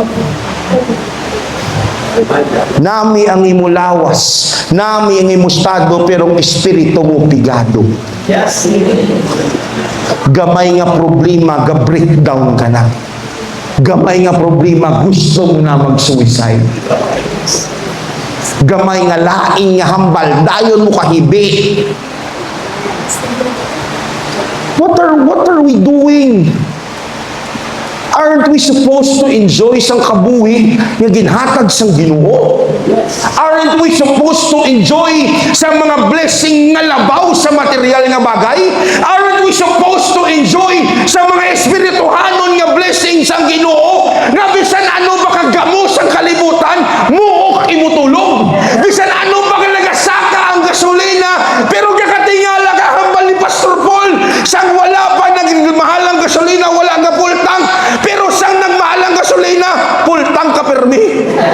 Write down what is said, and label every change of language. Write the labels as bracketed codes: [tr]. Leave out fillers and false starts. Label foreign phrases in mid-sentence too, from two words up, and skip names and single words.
[hil] Nami ang imo lawas, nami ang imo estado, pero ang espiritu mo pigado. Yes. Gamay nga problema, ga-breakdown ka na. Gamay nga problema, gusto mo na mag-suicide. Gamay nga laing nga hambal, dayon mo kahibi. [en] What are we doing? Aren't we supposed to enjoy [hil] sang kabuhi nga ginhatag sang Ginoo? [en] Aren't we supposed to enjoy [hil] sa mga blessing nga labaw sa material nga bagay? [en] Aren't we supposed to enjoy [hil] sa mga espirituhanon nga blessing sang Ginoo? Nga bisan ano ba kagamo sang kalibutan, muok imutulog. Bisan ano ba nagasaka ang gasolina, pero kakatingala ka hambal ni Pastor Paul, sang wala pa nagmahalang gasolina, wala nga [en] full tank, [hil] pero sang nagmahalang gasolina, [en] full tank [hil] ka permi.